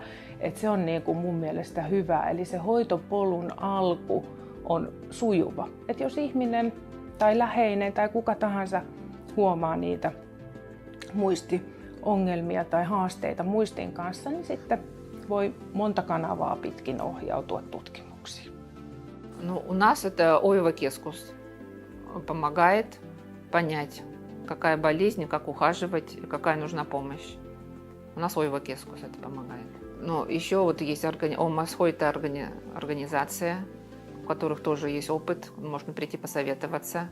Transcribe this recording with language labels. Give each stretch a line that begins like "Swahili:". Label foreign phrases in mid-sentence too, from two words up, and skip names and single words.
Finnish: Että se on niin kuin mun mielestä hyvä. Eli se hoitopolun alku on sujuva. Että jos ihminen tai läheinen tai kuka tahansa huomaa niitä muistiongelmia tai haasteita muistin kanssa, niin sitten voi monta kanavaa pitkin ohjautua tutkimuksiin.
Russian: Ну, у нас это ОИВ-кескус помогает понять, какая болезнь, как ухаживать, какая нужна помощь. У нас ОИВ-кескус это помогает. Но еще вот есть ОМСХО-это организация, у которых тоже есть опыт, можно прийти посоветоваться.